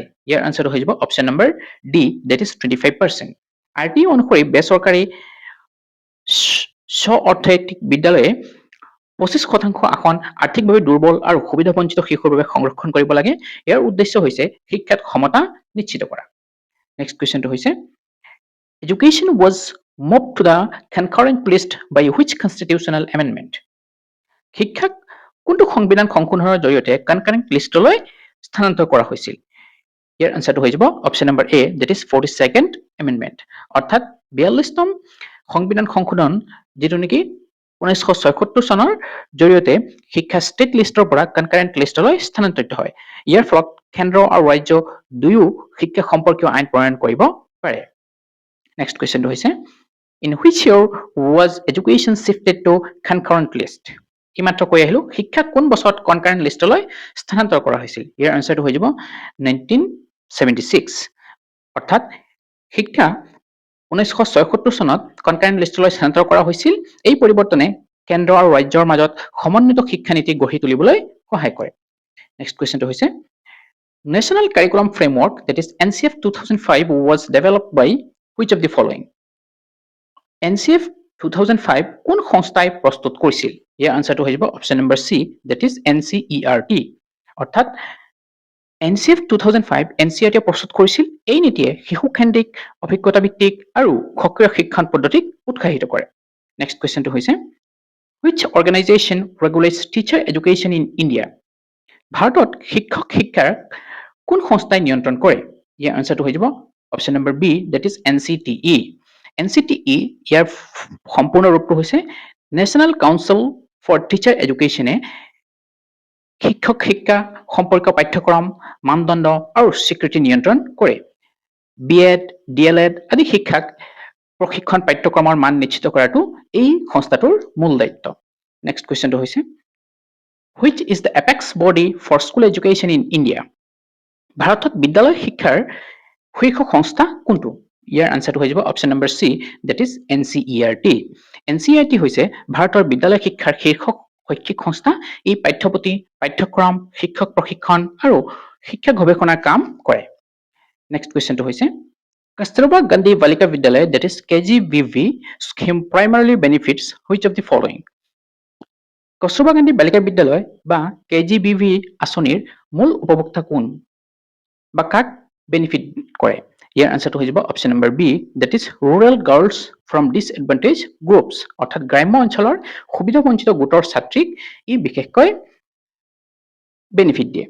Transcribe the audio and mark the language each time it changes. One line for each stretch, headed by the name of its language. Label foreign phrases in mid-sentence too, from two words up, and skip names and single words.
Assamese: ইয়াৰ আনসাৰটো হৈ যাব
English: option number D, that is 25%.
Assamese: RTE অনুসৰি বেচৰকাৰী স্ব-অৰ্থনৈতিক বিদ্যালয়ে 25% আসন আৰ্থিকভাৱে দুৰ্বল আৰু সুবিধাবঞ্চিত শিশুৰ বাবে সংৰক্ষণ কৰিব লাগে। ইয়াৰ উদ্দেশ্য হৈছে শিক্ষাত ক্ষমতা নিশ্চিত কৰা।
English: next questionটো হৈছে Education was moved to the concurrent list by which constitutional amendment?
Assamese: শিক্ষাক কোনটো সংবিধান সংশোধনৰ জৰিয়তে
English: concurrent listলৈ
Assamese: স্থানান্তৰ কৰা হৈছিল? ইয়াৰ আনসাৰটো হৈ যাব
English: option number A, that is 42nd amendment.
Assamese: অৰ্থাৎ 42তম সংবিধান সংশোধন যিটো নেকি 1976 চনৰ জৰিয়তে শিক্ষা
English: state listৰ
Assamese: পৰা
English: concurrent listলৈ
Assamese: স্থানান্তৰিত হয়। ইয়াৰ ফলত কেন্দ্ৰ আৰু ৰাজ্য দুয়ো শিক্ষা সম্পৰ্কীয় আইন প্ৰণয়ন কৰিব পাৰে।
English: next questionটো হৈছে In which year was education shifted to concurrent list?
Assamese: ইমাত্ৰ কৈ আহিলো শিক্ষা কোন বছৰত
English: concurrent listলৈ
Assamese: স্থানান্তৰ কৰা হৈছিল? ইয়াৰ আনসাৰটো হৈ যাব 1976। অৰ্থাৎ শিক্ষা 1976 চনত
English: concurrent listলৈ
Assamese: স্থানান্তৰ কৰা হৈছিল। এই পৰিৱৰ্তনে কেন্দ্ৰ আৰু ৰাজ্যৰ মাজত সমন্বিত শিক্ষানীতি গঢ়ি তুলিবলৈ সহায় কৰে।
English: next questionটো হৈছে National Curriculum Framework, that is NCF 2005, was developed by which of the following?
Assamese: NCF 2005 কোন সংস্থাই প্ৰস্তুত কৰিছিল? ইয়াৰ আনসাৰটো হৈ যাব
English: option number C, that is NCERT।
Assamese: অৰ্থাৎ NCF 2005 NCERT প্ৰস্তুত কৰিছিল। এই নীতিয়ে শিশুকেন্দ্ৰিক, অভিজ্ঞতা ভিত্তিক আৰু সক্ৰিয় শিক্ষণ পদ্ধতিক উৎসাহিত কৰে।
English: next questionটো হৈছে Which organization regulates teacher education in India?
Assamese: ভাৰতত শিক্ষক শিক্ষাৰ কোন সংস্থাই নিয়ন্ত্ৰণ কৰে? ইয়াৰ আনসাৰটো হৈ যাব
English: option number B, that is NCTE।
Assamese: NCTE ইয়াৰ সম্পূৰ্ণ ৰূপটো হৈছে নেশ্যনেল কাউন্সিল ফৰ টিচাৰ এডুকেশ্যনে শিক্ষক শিক্ষা সম্পৰ্কীয় পাঠ্যক্ৰম, মানদণ্ড আৰু স্বীকৃতি নিয়ন্ত্ৰণ কৰে। BEd, DLEd আদি শিক্ষাক প্ৰশিক্ষণ পাঠ্যক্ৰমৰ মান নিশ্চিত কৰাটো এই সংস্থাটোৰ মূল দায়িত্ব।
English: next questionটো হৈছে Which is the apex body for school education in India?
Assamese: ভাৰতত বিদ্যালয় শিক্ষাৰ শীৰ্ষ সংস্থা কোনটো? ইয়াৰ আনসাৰটো হৈ যাব
English: option number C, that is NCERT।
Assamese: NCERT হৈছে ভাৰতৰ বিদ্যালয় শিক্ষাৰ শীৰ্ষ শৈক্ষিক সংস্থা। এই পাঠ্যপুথি, পাঠ্যক্ৰম, শিক্ষক প্ৰশিক্ষণ আৰু শিক্ষা গৱেষণাৰ কাম কৰে।
English: next questionটো
Assamese: হৈছে কস্তুৰবা গান্ধী বালিকা বিদ্যালয়,
English: that is KGBV scheme primarily benefits which of the following?
Assamese: কস্তুৰবা গান্ধী বালিকা বিদ্যালয় বা KGBV আঁচনিৰ মূল উপভোক্তা কোন বা কাক বেনিফিট কৰে? ইয়াৰ আনসাৰটো হৈ যাব
English: option number B, that is rural girls from disadvantaged groups।
Assamese: অৰ্থাৎ গ্ৰাম্য অঞ্চলৰ সুবিধাবঞ্চিত গোটৰ ছাত্ৰীক ই বিশেষকৈ বেনিফিট দিয়ে।